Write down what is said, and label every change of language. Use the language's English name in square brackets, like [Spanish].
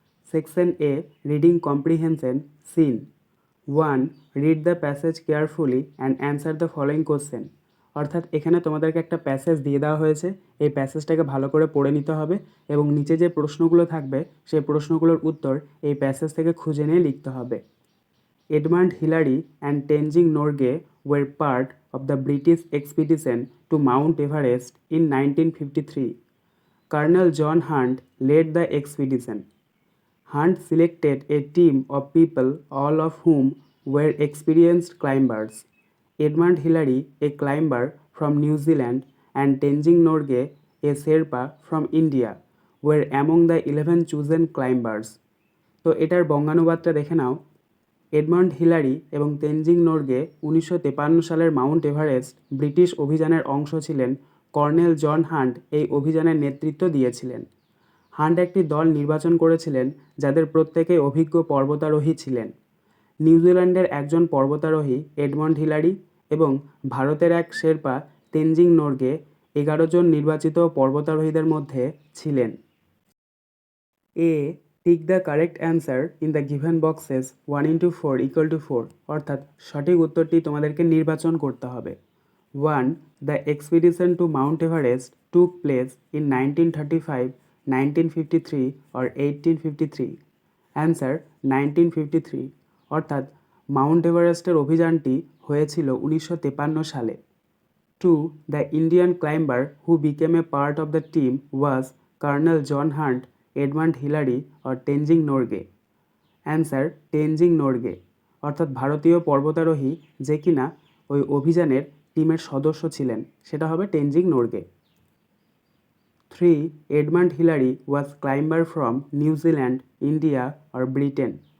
[English] Section A, reading comprehension, seen 1, read the passage carefully and answer the following question. [Bangla] অর্থাৎ এখানে তোমাদেরকে একটা passage দিয়ে দেওয়া হয়েছে, এই প্যাসেজটাকে ভালো করে পড়ে নিতে হবে এবং নিচে যে প্রশ্নগুলো থাকবে সেই প্রশ্নগুলোর উত্তর এই প্যাসেজ থেকে খুঁজে নিয়ে লিখতে হবে। [English] Edmund Hillary and Tenzing Norgay were part of the British expedition to Mount Everest in 1953. Colonel John Hunt led the expedition. Hunt selected a team of people, all of whom were experienced climbers. Edmund Hillary, a climber from New Zealand, and Tenzing Norgay, a Sherpa from India, were among the 11 chosen climbers. [Bangla] তো এটার বঙ্গানুবাদটা দেখে নাও। Edmund Hillary এবং তেনজিং নোরগে 1953 সালের Mount Everest British অভিযানের অংশ ছিলেন। Colonel John hunt এই অভিযানের নেতৃত্ব দিয়েছিলেন। হান্ট একটি দল নির্বাচন করেছিলেন যাদের প্রত্যেকেই অভিজ্ঞ পর্বতারোহী ছিলেন। নিউজিল্যান্ডের একজন পর্বতারোহী এডমন্ড হিলারি এবং ভারতের এক শেরপা তেনজিং নোরগে 11 জন নির্বাচিত পর্বতারোহীদের মধ্যে ছিলেন। [English] A, tick the correct answer in the given boxes 1 × 4 = 4, [Bangla] অর্থাৎ সঠিক উত্তরটি তোমাদেরকে নির্বাচন করতে হবে। [English] 1, the expedition to Mount Everest took place in 1935, 1953 or 1853। [Bangla] Answer 1953, অর্থাৎ মাউন্ট এভারেস্টের অভিযানটি হয়েছিল 1953 সালে। [English] 2, the Indian climber who became a part of the team was Colonel John Hunt, Edmund Hillary or Tenzing Norgay। [Bangla] Answer Tenzing Norgay, অর্থাৎ ভারতীয় পর্বতারোহী যে কিনা ওই অভিযানের টিমের সদস্য ছিলেন সেটা হবে Tenzing Norgay. [English] 3, Edmund Hillary was climber from New Zealand, India আর Britain.